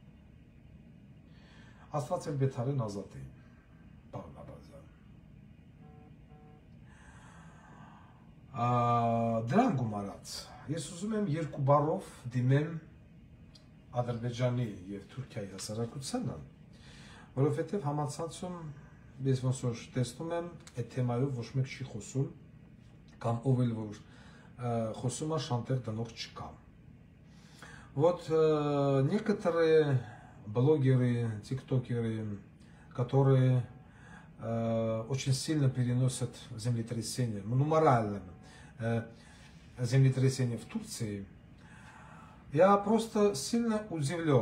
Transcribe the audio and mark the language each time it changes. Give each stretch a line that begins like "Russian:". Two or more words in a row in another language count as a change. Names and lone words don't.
Armenian: Աստված էլ Բեթարեն ազատի, պարոն Աբազյան։ Դրան գումարած, ես ուզում եմ երկու բառով դիմեմ Ադրբեջանի եւ Թուրքիայի հասարակությանը, որովհետեւ համացանցում ես ոնց որ տեսնում եմ, այդ թեմայով ոչ մեկ չի խոսում, կամ ով էլ որ խոսում է շանտեր տնող չկա։
Russian: Вот некоторые блогеры, тиктокеры, которые очень сильно переносят землетрясения, ну морально землетрясения в Турции, я просто сильно удивлен.